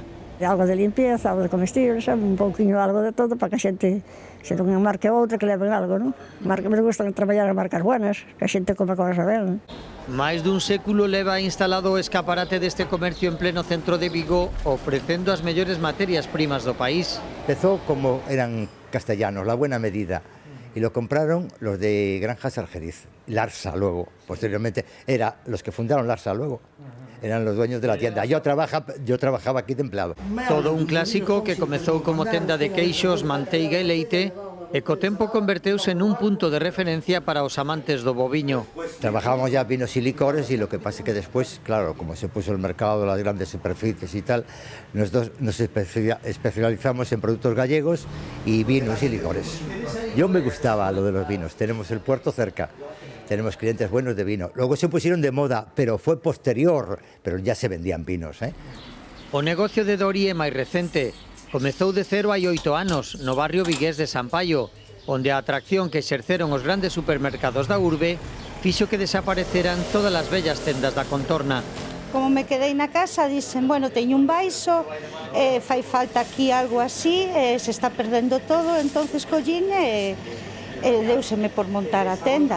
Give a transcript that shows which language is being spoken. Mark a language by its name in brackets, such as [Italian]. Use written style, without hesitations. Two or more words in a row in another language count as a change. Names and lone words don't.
[Galician] Algo de limpieza, algo de comestibles, un pouquinho algo de todo para que a xente, se non marque outra, que leven algo, non? [Spanish] Me gusta [Galician] traballar en marcas buenas, que a xente coma cosas ben. Máis dun século leva instalado o escaparate deste comercio en pleno centro de Vigo, ofrecendo as mellores materias primas do país. [Spanish] Empezó como eran castellanos, la buena medida. Y lo compraron los de Granjas Argeriz, Larsa luego, posteriormente, los que fundaron Larsa luego, eran los dueños de la tienda. Yo trabajaba aquí de empleado. [Galician] Todo un clásico que comezou como tenda de queixos, manteiga e leite, e co tempo converteuse nun punto de referencia para os amantes do boviño. [Spanish] Trabajábamos ya vinos y licores, y lo que pasa es que después, claro, como se puso el mercado, las grandes superficies y tal, nosotros nos especializamos en productos gallegos y vinos y licores. Yo me gustaba lo de los vinos, tenemos el puerto cerca, tenemos clientes buenos de vino. Luego se pusieron de moda, pero fue posterior, pero ya se vendían vinos, ¿eh? [Galician] O negocio de Dori é máis recente. Comezou de cero hai 8 anos, no barrio vigués de San Paio, onde a atracción que exerceron os grandes supermercados da urbe fixo que desapareceran todas as vellas tendas da contorna. Como me quedei na casa, [Spanish] dicen, bueno, [Galician] teño un baixo, fai falta aquí algo así, se está perdendo todo, entonces collín e deuseme por montar a tenda.